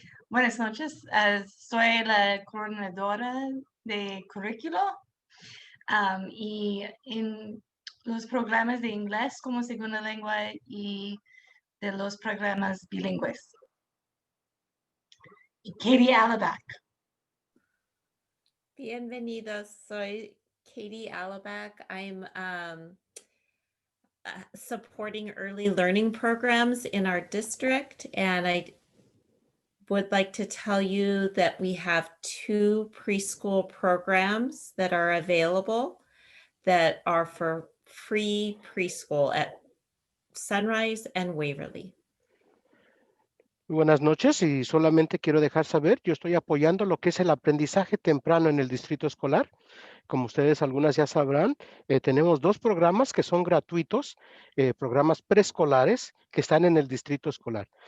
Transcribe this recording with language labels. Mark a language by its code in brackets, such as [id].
[es] Buenas noches, soy la coordinadora de currículo y en los programas de inglés como segunda lengua y de los programas bilingües. Y Katie Alabac. Bienvenidos, soy Katie Alabac. [en] I'm supporting early learning programs in our district, and I would like to tell you that we have 2 preschool programs that are available that are for free preschool at Sunrise and Waverly. [es] Buenas noches, y solamente quiero dejar saber, yo estoy apoyando lo que es el aprendizaje temprano en el distrito escolar. Como ustedes algunas ya sabrán, tenemos 2 programas que son gratuitos, programas preescolares que están en el distrito escolar.